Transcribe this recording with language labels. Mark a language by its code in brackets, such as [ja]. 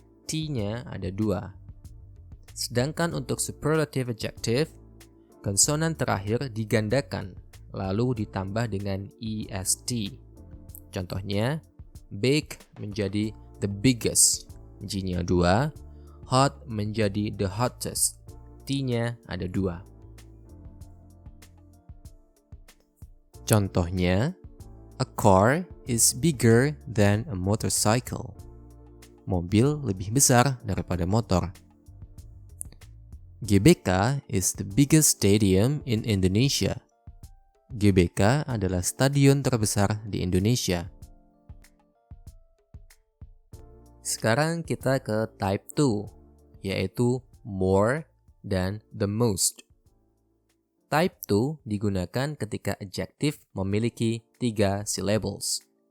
[id] T-nya ada 2. Sedangkan untuk superlative adjective, konsonan terakhir digandakan, lalu ditambah dengan EST. Contohnya, big menjadi the biggest, G-nya 2. Hot menjadi the hottest, T-nya ada 2. Contohnya, [en] a car is bigger than a motorcycle. [id] Mobil lebih besar daripada motor. [en] GBK is the biggest stadium in Indonesia. [id] GBK adalah stadion terbesar di Indonesia. Sekarang kita ke type 2, yaitu more dan the most. Type 2 digunakan ketika adjektif memiliki 3 syllables.